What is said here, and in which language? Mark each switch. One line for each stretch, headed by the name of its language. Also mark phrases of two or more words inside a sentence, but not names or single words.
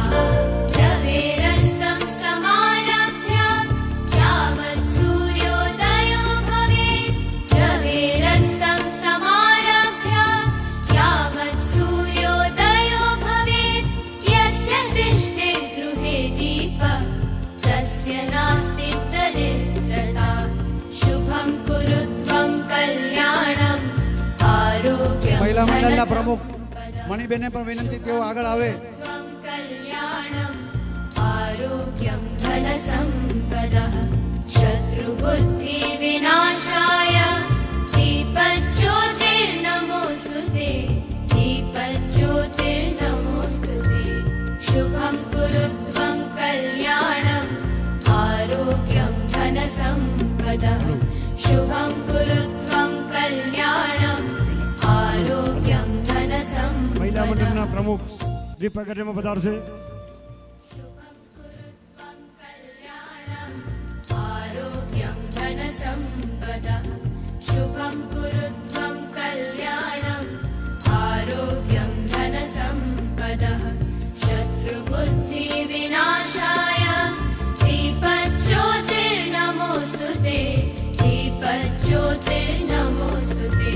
Sanskrit: रवेरस्तं समारभ्य यावत् सूर्योदयो भवेत्, रवेरस्तं समारभ्य यावत् सूर्योदयो भवेत्। यस्य तिष्ठे गृहे दीपः तस्य नास्ति दरिद्रता। शुभं कुरु त्वं कल्याणम् आरोग्यं
Gujarati: મહિલા મંડળના પ્રમુખ મણિબેનને પણ વિનંતી તેઓ આગળ આવે.
Sanskrit: त्वं कल्याणम् आरोग्यं धनसम्पदः शत्रुबुद्धिविनाशाय दीपज्योतिर्नमोस्तुते, दीपज्योतिर्नमोस्तुते। शुभं कुरु त्वं कल्याणम् आरोग्यं धनसम्पदः शुभं कुरु त्वं कल्याणम् आरोग्यं
Gujarati: મહિલા
Sanskrit: धनसम्पदः।
Gujarati: મંડળના પ્રમુખ દીપ પ્રગટેમાં પધારશે.
Sanskrit: शुभं कुरु त्वं कल्याणम् आरोग्यं धनसम्पदः शुभं कुरु त्वं कल्याणम् आरोग्यं धनसम्पदः शत्रुबुद्धिविनाशाय दीपज्योतिर्नमोस्तुते, दीपज्योतिर्नमोस्तुते।